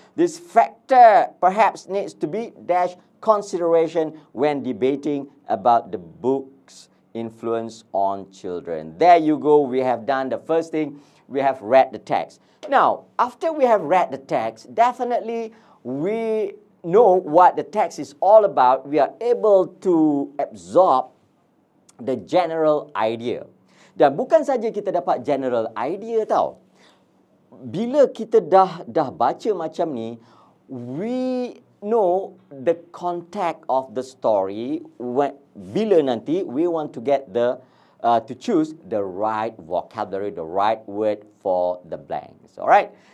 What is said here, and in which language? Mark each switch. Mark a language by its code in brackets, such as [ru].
[en] This factor perhaps needs to be dash consideration when debating about the book's influence on children. There you go. We have done the first thing. We have read the text. Now, after we have read the text, definitely we know what the text is all about. We are able to absorb the general idea. [ms] Dan bukan saja kita dapat general idea tau. Bila kita dah baca macam ni, [en] we know the context of the story. [ms] Bila nanti [en] we want to get to choose the right vocabulary, the right word for the blanks. Alright?